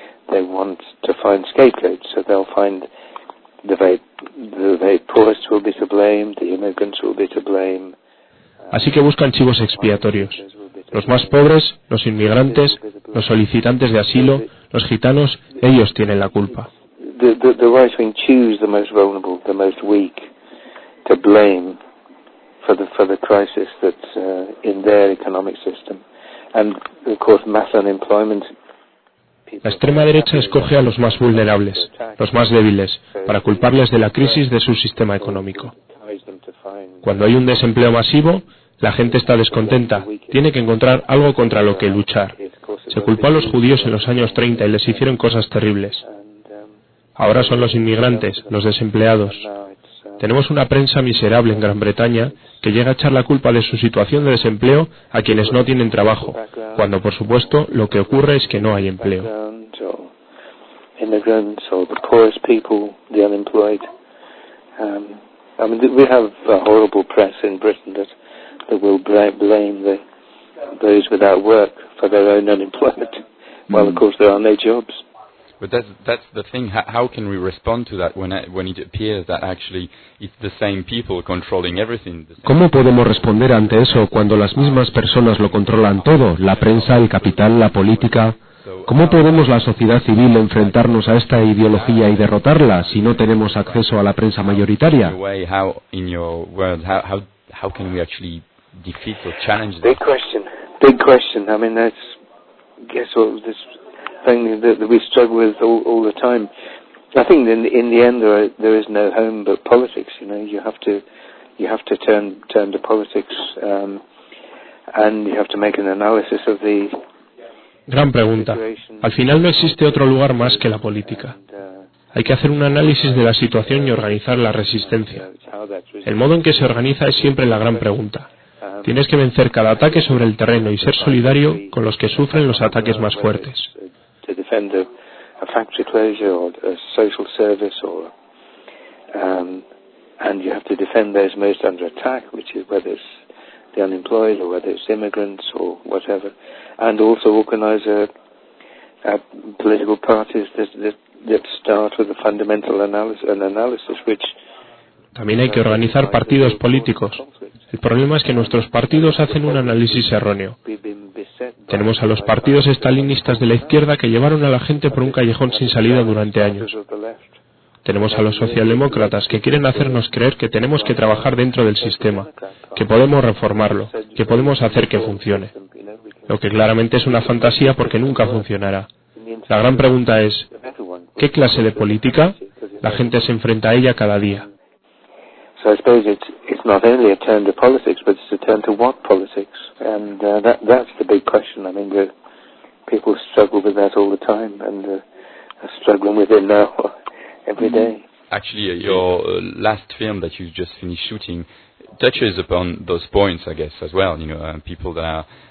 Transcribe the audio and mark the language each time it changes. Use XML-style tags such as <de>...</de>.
<en>They want to find scapegoats, so they'll find the very poorest will be to blame, the immigrants will be to blame.</en> <es>Así que buscan chivos expiatorios. Los más pobres, los inmigrantes, los solicitantes de asilo, los gitanos, ellos tienen la culpa.</es> <en>The right wing choose the most vulnerable, the most weak, to blame for the crisis that's in their economic system, and of course mass unemployment.</en> <es>La extrema derecha escoge a los más vulnerables, los más débiles, para culparles de la crisis de su sistema económico. Cuando hay un desempleo masivo, la gente está descontenta, tiene que encontrar algo contra lo que luchar. Se culpó a los judíos en los años 30 y les hicieron cosas terribles. Ahora son los inmigrantes, los desempleados. Tenemos una prensa miserable en Gran Bretaña que llega a echar la culpa de su situación de desempleo a quienes no tienen trabajo, cuando, por supuesto, lo que ocurre es que no hay empleo.</es> <en>Immigrants or the poorest people, the unemployed. We have a horrible press in Britain that will blame those without work for their own unemployment, while of course there are no jobs. But that's the thing. How can we respond to that when it appears that actually it's the same people controlling everything?</en> <es>¿Cómo podemos responder ante eso cuando las mismas personas lo controlan todo? La prensa, el capital, la política. ¿Cómo podemos la sociedad civil enfrentarnos a esta ideología y derrotarla si no tenemos acceso a la prensa mayoritaria?</es> <en>How can we actually defeat or challenge that? Big question. I mean, guess what this thing that we struggle with all the time. I think in the end there is no home but politics. You know, you have to turn to politics, and you have to make an analysis of the.</en> <es>Gran pregunta. Al final no existe otro lugar más que la política. Hay que hacer un análisis de la situación y organizar la resistencia. El modo en que se organiza es siempre la gran pregunta. Tienes que vencer cada ataque sobre el terreno y ser solidario con los que sufren los ataques más fuertes.</es> <en>To defend a factory closure or a social service, or and you have to defend those most under attack, which is whether it's the unemployed or whether it's immigrants or whatever, and also organize a political parties that start with a fundamental analysis which.</en> <es>También hay que organizar partidos políticos. El problema es que nuestros partidos hacen un análisis erróneo. Tenemos a los partidos estalinistas de la izquierda que llevaron a la gente por un callejón sin salida durante años. Tenemos a los socialdemócratas que quieren hacernos creer que tenemos que trabajar dentro del sistema, que podemos reformarlo, que podemos hacer que funcione. Lo que claramente es una fantasía porque nunca funcionará. La gran pregunta es, ¿qué clase de política? La gente se enfrenta a ella cada día.</es> <en>So I suppose it's not only a turn to politics, but it's a turn to what politics, and that's the big question. I mean, the people struggle with that all the time, and are struggling with it now every day. Actually, your last film that you just finished shooting touches upon those points, I guess, as well. You know, people that are.</en>